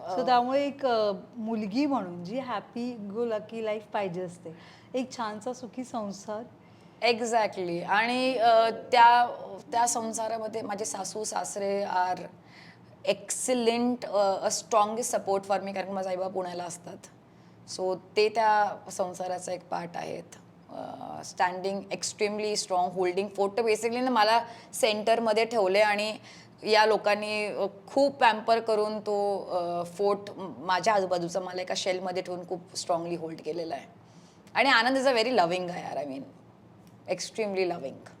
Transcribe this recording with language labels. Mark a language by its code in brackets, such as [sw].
[mr] So त्यामुळे एक मुलगी म्हणून जी हॅपी गो लकी लाईफ पाहिजे असते, एक छानसा सुखी संसार. [en] Exactly. [mr] आणि त्या संसारामध्ये माझे सासू सासरे [en] are excellent, strongest support for me, [mr] कारण माझा आईबाबा पुण्याला असतात. सो ते त्या संसाराचा एक पार्ट आहेत. [en] Standing extremely strong, holding fort. [mr] Basically ना मला सेंटरमध्ये ठेवले आणि या लोकांनी खूप पॅम्पर करून तो फोर्ट माझ्या आजूबाजूचा मला एका शेलमध्ये ठेवून खूप स्ट्रॉंगली होल्ड केलेला आहे. आणि आनंद [en] is a very loving [mr] आहे यार. [en] I mean extremely loving.